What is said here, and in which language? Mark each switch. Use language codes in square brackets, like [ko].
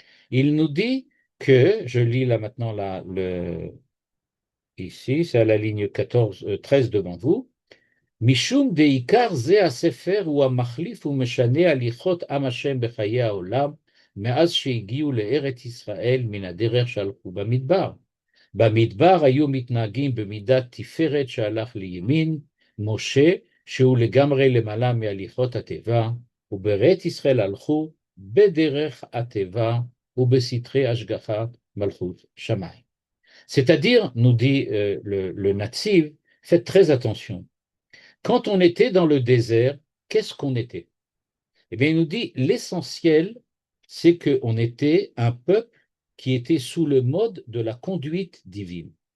[fr] Il nous dit que, je lis là maintenant ici, c'est à la ligne 13 devant vous, [he] Mishum deikar ze hasefer hu hamachlif umeshane halichot am Hashem bechaye haolam מאז שהגיעו לארץ ישראל מן הדרך שהלכו במדבר. במדבר היו מתנהגים במידת תפארת שהלך לימין, משה שהוא לגמרי למעלה מהליכות התיבה, ובארץ ישראל הלכו בדרך התיבה ובסתרי השגחה מלכות שמיים. [fr] C'est-à-dire, nous dit le Natsiv, faites très attention. Quand on était dans le désert, qu'est-ce qu'on était? Eh bien, il nous dit l'essentiel, c'est qu'on était un peuple qui était sous le mode de la conduite divine.